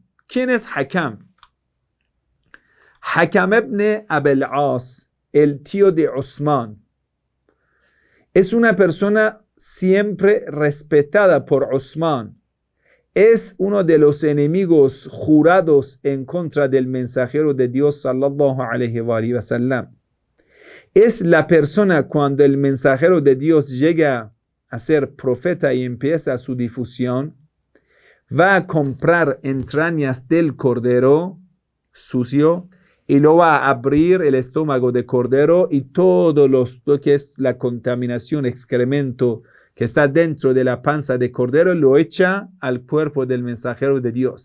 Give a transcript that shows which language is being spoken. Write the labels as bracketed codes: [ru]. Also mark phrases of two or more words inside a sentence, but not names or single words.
[es] ¿Quién es Hakam? Hakam ibn Abil As, el tío de Osman. Es una persona siempre respetada por Osman. Es uno de los enemigos jurados en contra del mensajero de Dios [ar] صلى الله عليه وسلم. [es] Es la persona cuando el mensajero de Dios llega a ser profeta y empieza su difusión, va a comprar entrañas del cordero sucio y lo va a abrir el estómago de cordero y todo lo que es la contaminación, excremento que está dentro de la panza de cordero, lo echa al cuerpo del mensajero de Dios.